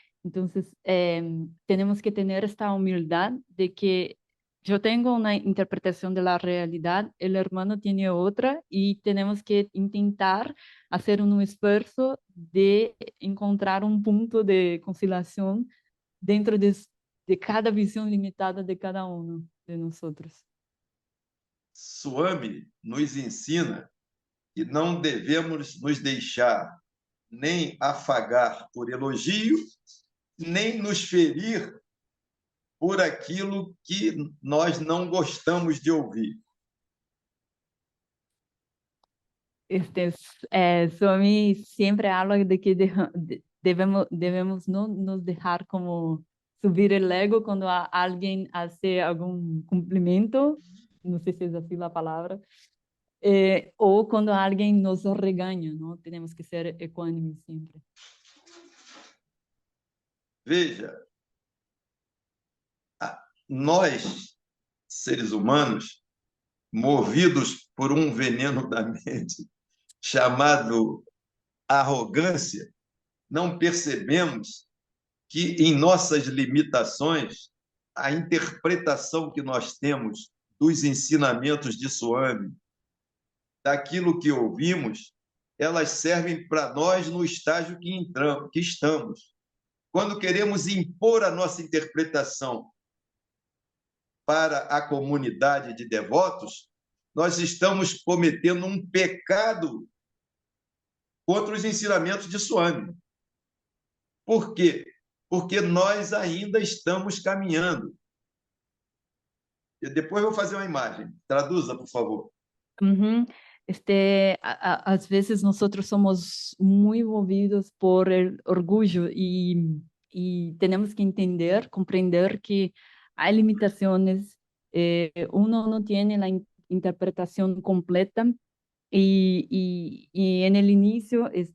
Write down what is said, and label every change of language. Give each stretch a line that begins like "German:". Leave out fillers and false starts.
Spanish: Entonces, tenemos que tener esta humildad de que yo tengo una interpretación de la realidad, el hermano tiene otra y tenemos que intentar hacer un esfuerzo de encontrar un punto de conciliación dentro de cada visión limitada de cada uno de nosotros.
Portuguese: Swami nos ensina que não devemos nos deixar nem afagar por elogio, nem nos ferir por aquilo que nós não gostamos de ouvir.
Spanish: Swami siempre habla de que debemos no nos dejar como subir el ego cuando alguien hace algún cumplimiento, no sé si es así la palabra, o cuando alguien nos regaña, ¿no? Tenemos que ser ecuánimes siempre.
Portuguese: Veja, nós, seres humanos, movidos por um veneno da mente chamado arrogância, não percebemos que em nossas limitações, a interpretação que nós temos dos ensinamentos de Swami, daquilo que ouvimos, elas servem para nós no estágio que estamos. Quando queremos impor a nossa interpretação para a comunidade de devotos, nós estamos cometendo um pecado contra os ensinamentos de Swami. Por quê? Porque nós ainda estamos caminhando. E depois eu vou fazer uma imagem. Traduza, por favor. Uhum. Às vezes
Spanish: nosotros somos muy movidos por el orgullo y tenemos que entender, comprender que hay limitaciones, uno no tiene la interpretación completa y en el inicio